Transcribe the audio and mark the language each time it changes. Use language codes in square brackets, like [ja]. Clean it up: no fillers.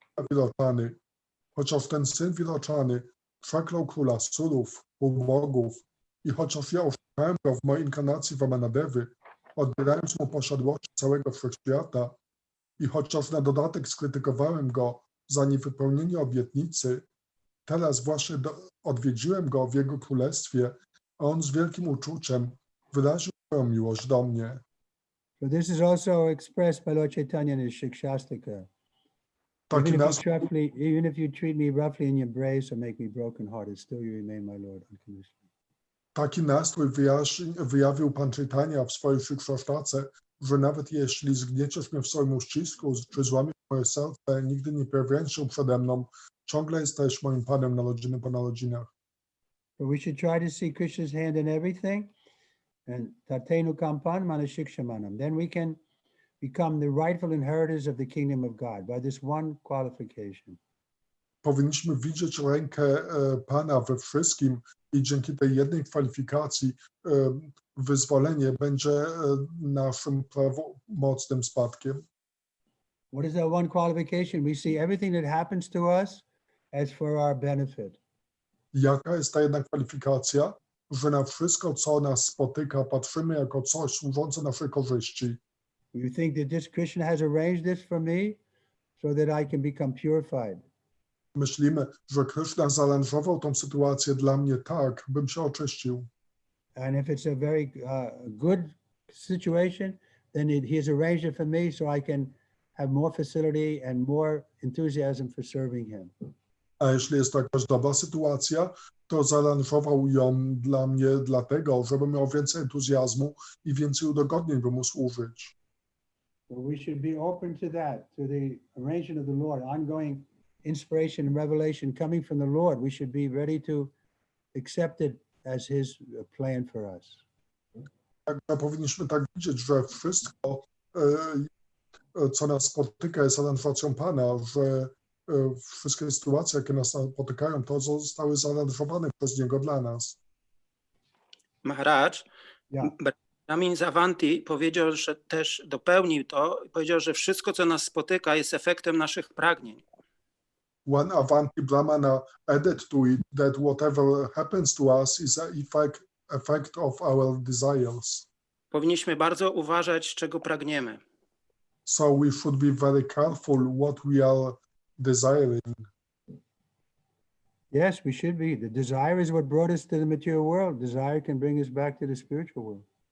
[pl] Virochany, chociaż ten syn Virochany przeklął króla surów, półbogów i chociaż ja oszukałem go w mojej inkarnacji Vamanadevy, odbierając mu posiadłości całego wszechświata i chociaż na dodatek skrytykowałem go za niewypełnienie obietnicy, teraz właśnie odwiedziłem go w jego królestwie, a on z wielkim uczuciem wyraził swoją miłość do mnie. [en] So this is also expressed by Lord Chaitanya in his Shikshastika. [pl] Taki [en] Even if you treat me roughly in your embrace or make me broken-hearted, still you remain my Lord unconditionally. [pl] Taki nastrój wyjawił Pan Chaitanya w swojej Shikshastace, że nawet jeśli zgnieciesz mnie w swoim uścisku, czy złamiesz moje serce, nigdy nie pojawiając się przede mną, ciągle jesteś moim Panem narodziny po narodzinach. [en] But we should try to see Krishna's hand in everything, and [sa] tatenu kampan manashikshamanam. [en] Then we can become the rightful inheritors of the kingdom of God by this one qualification. [pl] Powinniśmy widzieć rękę Pana we wszystkim i dzięki tej jednej kwalifikacji wyzwolenie będzie naszym prawomocnym spadkiem. [en] What is that one qualification? We see everything that happens to us as for our benefit. [pl] Jaka jest ta jedna kwalifikacja? Że na wszystko, co nas spotyka, patrzymy jako coś służące naszej korzyści. [en] You think that this Krishna has arranged this for me so that I can become purified. [pl] Myślimy, że Krishna zaaranżował tą sytuację dla mnie tak, bym się oczyścił. [en] And if it's a very good situation, then he has arranged it for me so I can have more facility and more enthusiasm for serving him. [pl] A jeśli jest to jakaś dobra sytuacja, to zaaranżował ją dla mnie dlatego, żebym miał więcej entuzjazmu i więcej udogodnień, by mu służyć. [en] So we should be open to that, to the arrangement of the Lord, ongoing inspiration and revelation coming from the Lord. We should be ready to accept it as his plan for us. [pl] Także powinniśmy tak widzieć, że wszystko, co nas spotyka, jest aranżacją Pana, że wszystkie sytuacje, jakie nas spotykają, to zostały zaaranżowane przez Niego dla nas. [en] Maharaj, Yeah. [pl] Ramin Zavanti powiedział, że też dopełnił to i powiedział, że wszystko, co nas spotyka, jest efektem naszych pragnień. [en] One Avanti Brahmana added to it that whatever happens to us is an effect of our desires. [pl] Powinniśmy bardzo uważać, czego pragniemy. [en] So we should be very careful what we are desiring. Yes, we should be. The desire is what brought us to the material world. Desire can bring us back to the spiritual world.